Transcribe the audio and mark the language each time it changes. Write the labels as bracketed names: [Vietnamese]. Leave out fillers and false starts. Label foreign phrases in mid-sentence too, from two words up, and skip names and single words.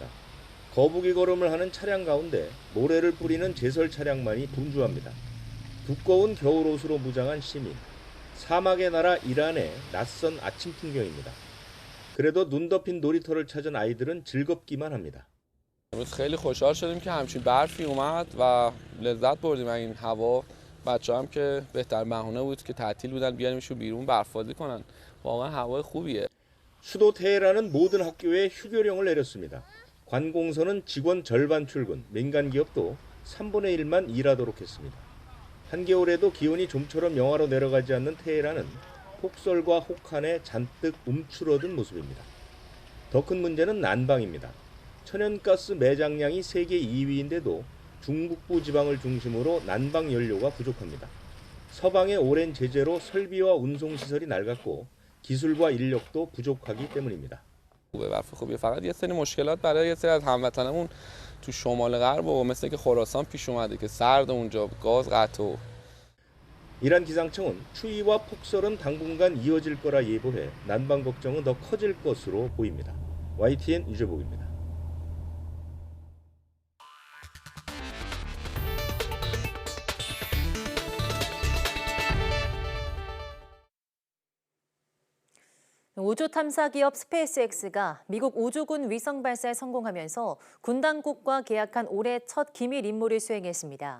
[Korean] 거북이 걸음을 하는 차량 가운데 모래를 뿌리는 제설 차량만이 분주합니다. 두꺼운 겨울옷으로 무장한 시민. 사막의 나라 이란의 낯선 아침 풍경입니다. 그래도 눈 덮인 놀이터를 찾은 아이들은 즐겁기만 합니다. [Persian] خیلی خوشحال شدیم که همچین برفی اومد و لذت بردیم از این هوا. بچه‌ها هم که بهترین بهونه بود که تعطیل بودن بیاریمشون بیرون برف‌بازی کنن. واقعا هوای خوبیه. [Korean] 수도 테헤란은 모든 학교에 휴교령을 내렸습니다. 관공서는 직원 절반 출근, 민간 기업도 3분의 1만 일하도록 했습니다. 한겨울에도 기온이 좀처럼 영하로 내려가지 않는 테헤란은 폭설과 혹한에 잔뜩 움츠러든 모습입니다. 더 큰 문제는 난방입니다. 천연가스 매장량이 세계 2위인데도 중북부 지방을 중심으로 난방 연료가 부족합니다. 서방의 오랜 제재로 설비와 운송시설이 낡았고 기술과 인력도 부족하기 때문입니다. [Persian] خوبه برف خوبیه فقط یه سری مشکلات برای یه سری از هموطنمون تو شمال غرب و مثل که خراسان پیش اومده که سرد اونجا گاز قطع و [Korean] 이란 기상청은 추위와 폭설은 당분간 이어질 거라 예보해 난방 걱정은 더 커질 것으로 보입니다. YTN 유재복입니다. 우주 탐사 기업 스페이스X가 미국 우주군 위성 발사에 성공하면서 군 당국과 계약한 올해 첫 기밀 임무를 수행했습니다.